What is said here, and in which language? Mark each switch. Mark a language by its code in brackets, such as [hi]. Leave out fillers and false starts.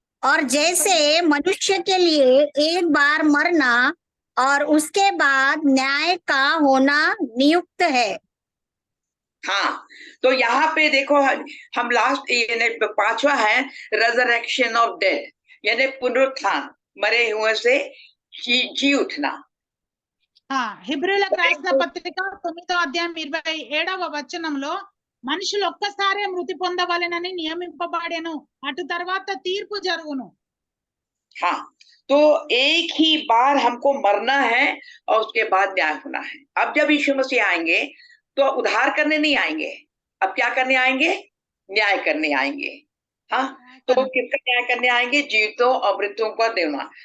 [hi] और जैसे मनुष्य के लिए एक बार मरना और उसके बाद न्याय का होना नियुक्त है। हाँ, तो यहाँ पे देखो, हम लास्ट यानी 5वां है रेजरेक्शन ऑफ डेड, यानी पुनरुत्थान, मरे हुए से जी उठना। [te] హిబ్రూలకు రాసిన పత్రిక 9వ అధ్యాయం 27వ వచనంలో మనుషులు ఒక్కసారే మృతి పొందవలెనని నియమింపబడెను, అటు తర్వాత తీర్పు జరుగును. [hi] हाँ, तो एक ही बार हमको मरना है और उसके बाद न्याय होना है। अब जब यीशु मसीह आएंगे तो उद्धार करने नहीं आएंगे, अब क्या करने आएंगे? न्याय करने आएंगे। हाँ, तो किसका न्याय करने आएंगे? जीवितों और मृतों का देना।